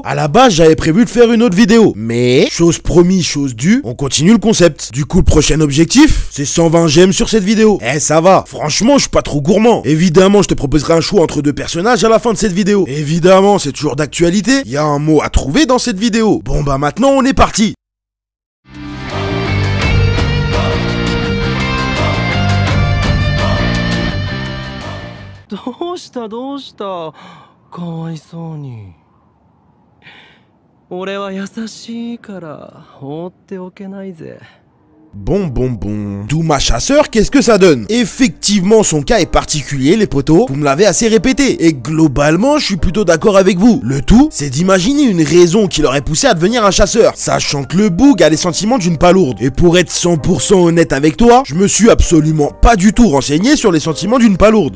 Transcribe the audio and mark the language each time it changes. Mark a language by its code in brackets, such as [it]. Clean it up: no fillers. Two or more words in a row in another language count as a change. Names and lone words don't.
[fr] À la base j'avais prévu de faire une autre vidéo. Mais chose promis, chose due, on continue le concept. Du coup le prochain objectif c'est 120 j'aime sur cette vidéo. Ça va. Franchement je suis pas trop gourmand. Évidemment je te proposerai un choix entre deux personnages à la fin de cette vidéo. Évidemment c'est toujours d'actualité. Il y a un mot à trouver dans cette vidéo. Bon bah maintenant on est parti. [ja] どうしたかわいそうに。俺は優しいから放っておけないぜ。 [fr] Bon. Douma chasseur, qu'est-ce que ça donne? Effectivement, son cas est particulier, les potos. Vous me l'avez assez répété. Et globalement, je suis plutôt d'accord avec vous. Le tout, c'est d'imaginer une raison qui l'aurait poussé à devenir un chasseur. Sachant que le boug a les sentiments d'une palourde. Et pour être 100% honnête avec toi, je me suis absolument pas du tout renseigné sur les sentiments d'une palourde.